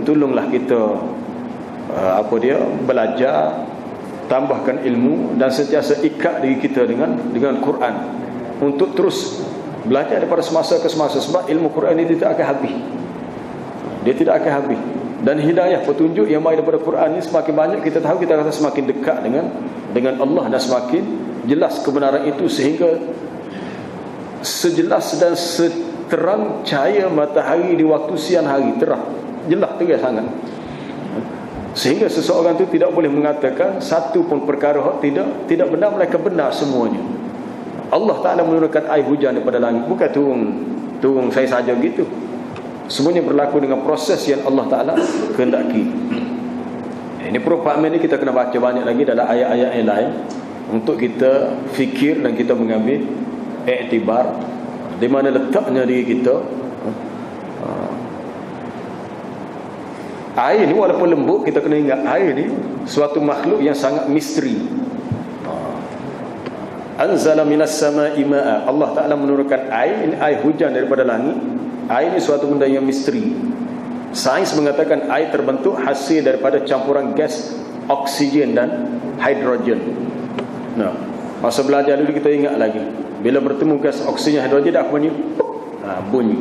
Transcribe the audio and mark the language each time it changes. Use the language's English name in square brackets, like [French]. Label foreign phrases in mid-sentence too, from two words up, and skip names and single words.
[Malay] Tolonglah kita belajar, tambahkan ilmu, dan sentiasa ikat diri kita dengan Quran untuk terus belajar daripada semasa ke semasa. Sebab ilmu Quran ini tidak akan habis. Dia tidak akan habis. Dan hidayah, petunjuk yang mari daripada Quran ini semakin banyak kita tahu, kita rasa semakin dekat dengan Allah, dan semakin jelas kebenaran itu, sehingga sejelas dan seterang cahaya matahari di waktu siang hari, terang, jelas terang sangat. Sehingga seseorang itu tidak boleh mengatakan satu pun perkara tidak benar, melainkan benar semuanya. Allah Ta'ala menurunkan air hujan daripada langit, bukan turun saya saja gitu. Semuanya berlaku dengan proses yang Allah Ta'ala kehendaki. Ini perumpamaan ini kita kena baca banyak lagi dalam ayat-ayat yang lain, untuk kita fikir dan kita mengambil iktibar di mana letaknya diri kita. Air ni walaupun lembut, kita kena ingat air ni suatu makhluk yang sangat misteri. [Arabic] أنزل من السماء ماء, [Malay] Allah Ta'ala menurunkan air, ini air hujan daripada langit. Air ni suatu benda yang misteri. Sains mengatakan air terbentuk hasil daripada campuran gas oksigen dan hidrogen. Nah, masa belajar dulu kita ingat lagi, bila bertemu gas oksigen hidrogen, dah bunyi, bunyi.